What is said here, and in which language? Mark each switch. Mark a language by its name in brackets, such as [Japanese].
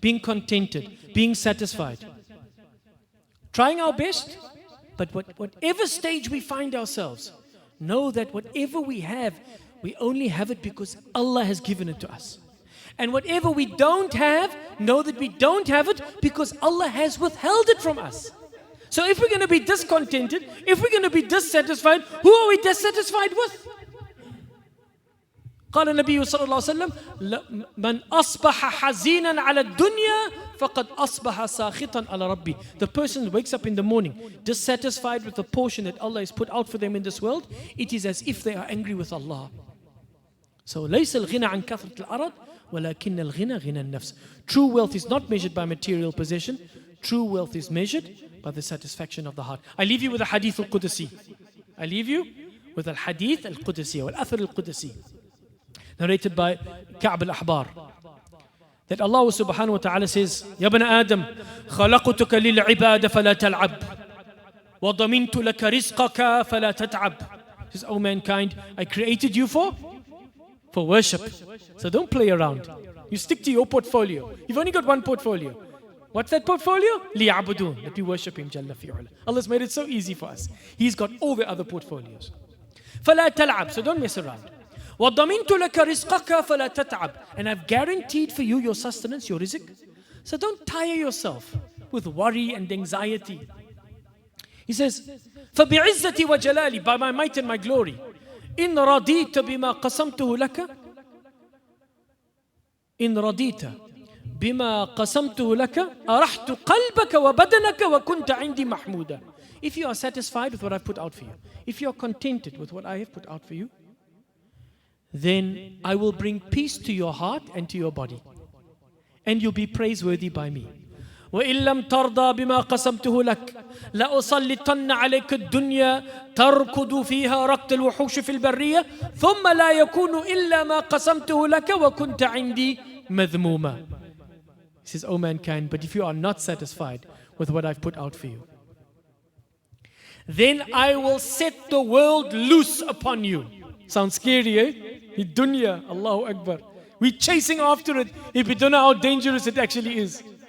[English] Being contented. Being satisfied. Trying our best, but whatever stage we find ourselves, know that whatever we have, we only have it because Allah has given it to us. And whatever we don't have, know that we don't have it because Allah has withheld it from us. So if we're going to be discontented, if we're going to be dissatisfied, who are we dissatisfied with? [Arabic] قال النبي صلى الله عليه وسلم من أصبح حزينا على الدنيا فقد أصبح ساخطا على ربي. [English] The person who wakes up in the morning dissatisfied with the portion that Allah has put out for them in this world, it is as if they are angry with Allah. [Arabic] So ليس الغنى عن كثرة الأرض ولكن الغنى غنى النفس. [English] True wealth is not measured by material possession. True wealth is measured by the satisfaction of the heart. I leave you with a hadith al-Qudsi. I leave you with a hadith al-Qudsi or al-Athar al-Qudsi, narrated by Ka'b al-Ahbar, that Allah subhanahu wa ta'ala says, [Arabic] يا ابن آدم خلقتك للعبادة فلا تلعب وضمنت لك رزقك فلا تتعب. [English] He says, O mankind, I created you for worship. So don't play around. You stick to your portfolio. You've only got one portfolio. What's that portfolio? لِيَعْبُدُونَ, that we worship Him Jalla fi'ala. Allah's made it so easy for us. He's got all the other portfolios. [Arabic] فَلَا تَلْعَبْ, [English] so don't mess around. [Arabic] وَضَمِنْتُ لَكَ رِزْقَكَ فَلَا تَتْعَبْ, [English] and I've guaranteed for you your sustenance, your rizq. So don't tire yourself with worry and anxiety. He says, [Arabic] فَبِعِزَّتِي وَجَلَالِي, [English] by my might and my glory, [Arabic] إِن رَضِيتَ بِمَا قَسَمْتُهُ لَكَ إن رضيت بما قسمته لك أرحت قلبك وبدنك وكنت عندي محمودا. [English] If you are satisfied with what I've put out for you, if you are contented with what I have put out for you, then I will bring peace to your heart and to your body, and you'll be praiseworthy by me. [Arabic] وإن لم ترضى بما قسمته لك لأسلطن عليك الدنيا تركض فيها ركض الوحوش في البرية ثم لا يكون إلا ما قسمته لك وكنت عندي مذموما. [English] He says, O mankind, but if you are not satisfied with what I've put out for you, then I will set the world loose upon you. Sounds scary, eh? Dunya, Allahu Akbar. We're chasing after it if we don't know how dangerous it actually is.